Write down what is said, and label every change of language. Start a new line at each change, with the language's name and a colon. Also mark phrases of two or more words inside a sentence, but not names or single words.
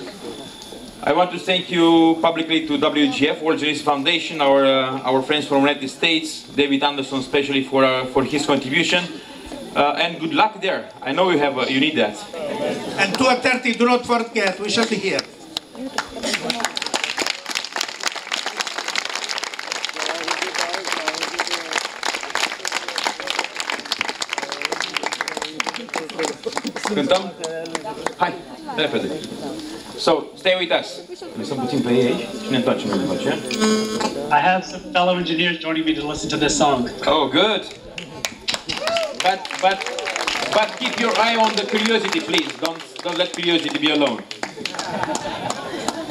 English: I want to thank you publicly to WGF, World Genesis Foundation, our friends from the United States, David Anderson especially for his contribution, and good luck there. I know you need that. And 2:30, do not forget, we shall be here.
Romanian: Cântăm? Hai, repede.
English: So, stay with us.
Romanian: Lăsăm puțin pe ei aici și ne întoarcem după aceea.
English: I have some fellow engineers joining me to listen to this song. Oh, good. But keep your eye on the curiosity, please. Don't let curiosity be alone.